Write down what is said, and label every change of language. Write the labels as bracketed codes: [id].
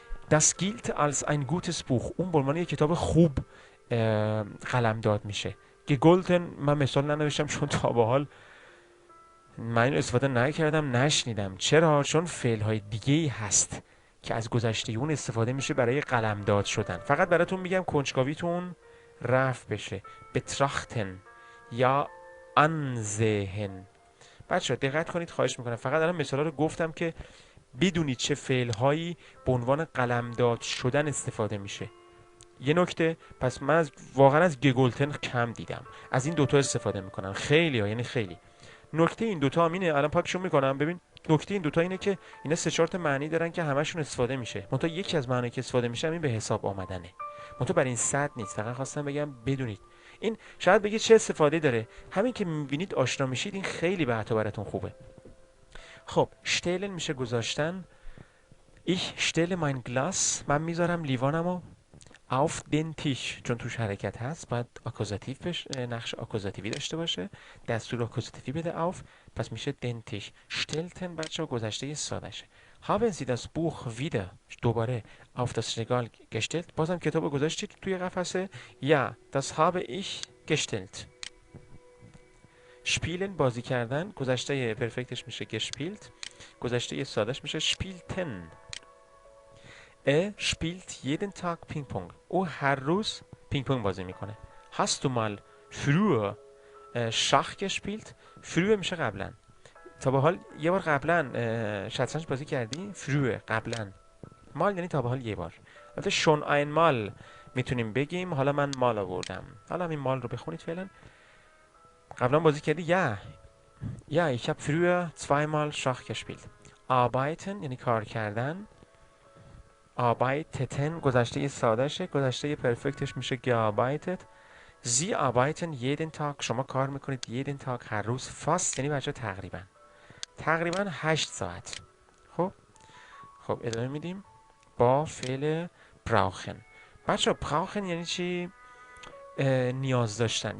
[de] das gilt als ein gutes Buch، [fa] اون به عنوان یک کتاب خوب قلمداد میشه. gegolten من مثال ننوشتم چون تا به حال من اینو استفاده نکردم، نشنیدم. چرا؟ چون فعل های دیگه ای هست که از گذشته اون استفاده میشه برای قلمداد شدن. فقط براتون میگم کنجکاویتون رفع بشه. [de] betrachten یا ansehen. [fa] بچه دقت کنید خواهش میکنم، فقط الان مثالا رو گفتم که بدونید چه فعل هایی به عنوان قلمداد شدن استفاده میشه. یه نکته، پس من واقعا از گگولتن کم دیدم، از این دوتا استفاده میکنن خیلی ها، یعنی خیلی. نکته این دوتا هم اینه، الان پاکشون میکنم ببین. نکته این دوتا اینه که اینا 3-4 تا معنی دارن که همشون استفاده میشه، منتها یکی از معنی که استفاده میشه این به حساب آمدنه. منتها برای این صد نیست، فقط خواستم بگم بدونید. این شاید بگید چه استفاده داره، همین که میبینید آشنا میشید این خیلی براتون خوبه. خب stellen میشه گذاشتن. [de] ich stelle mein Glas، [fa] من میذارم لیوانمو [de] auf den Tisch، [fa] چون توش حرکت هست باید آکوزاتیو نقش آکوزاتیوی داشته باشه، دستور آکوزاتیوی بده auf، پس میشه den Tisch. stellten بچه ها گذشته ساده شه. [de] haben Sie das Buch wieder دوباره auf das Regal gestellt، [fa] بازم کتاب گذاشتید توی قفسه. [de] ja das habe ich gestellt. [fa] spielen بازی کردن، گذشته پرفکتش میشه gespielt، گذشته سادهش میشه spielten. [de] spielt jeden Tag Ping Pong، [fa] او هر روز پینگ پونگ بازی میکنه. [de] hast du mal früher Schach gespielt؟ früher [fa] میشه قبلا. تا به حال یه بار قبلا شطرنج بازی کردی؟ früher قبلا. مال یعنی تا به حال یه بار. البته [de] schon einmal [fa] میتونیم بگیم، حالا من مال آوردم، حالا همین مال رو بخونید فعلا. قبلا بازی کردی؟ [de] ja ich habe früher 2-mal Schach gespielt. [fa] arbeiten یعنی کار کردن. arbeiteten گذشته سادهشه، گذشته پرفکتش میشه gearbeitet. [de] Sie arbeiten jeden Tag، [fa] شما کار میکنید [de] jeden Tag [fa] هر روز. fast یعنی بچه تقریبا 8 ساعت. خب ادامه میدیم با فعل brauchen. بچه brauchen یعنی چی؟ نیاز داشتن.